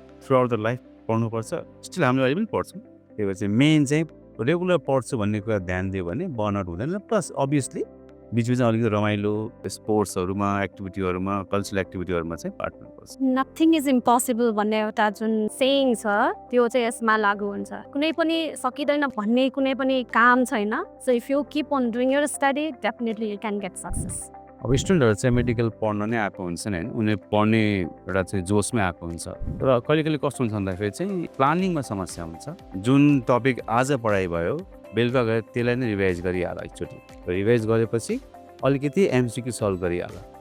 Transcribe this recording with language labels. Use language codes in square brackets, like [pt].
[en] throughout the life [ne] पढ्नुपर्छ. Still हामीले अहिले पनि पढ्छौँ. त्यही भएर चाहिँ मेन चाहिँ रेगुलर पढ्छु भन्ने कुरा ध्यान दियो भने बर्नआउट हुँदैन. प्लस अभियसली बिचबिचमा अलिकति रमाइलो स्पोर्ट्सहरूमा एक्टिभिटीहरूमा कल्चरल एक्टिभिटीहरूमा चाहिँ पार्ट गर्नुपर्छ. [en] nothing is impossible [ne] भन्ने एउटा जुन सेयिङ छ त्यो चाहिँ यसमा लागू हुन्छ. कुनै पनि सकिँदैन भन्ने कुनै पनि काम छैन. [en] So if you keep on doing your study definitely you can get success. [ne] अब स्टुडेन्टहरू चाहिँ मेडिकल पढ्न नै आएको हुन्छन् होइन. उनीहरू पढ्ने एउटा चाहिँ जोसमै आएको हुन्छ. र कहिले कहिले कस्तो हुन्छ भन्दाखेरि चाहिँ प्लानिङमा समस्या हुन्छ. जुन टपिक आज पढाइ भयो बेलुका गएर त्यसलाई नै रिभाइज गरिहाल. एकचोटि रिभाइज गरेपछि अलिकति एमसिक्यू सल्भ गरिहाल.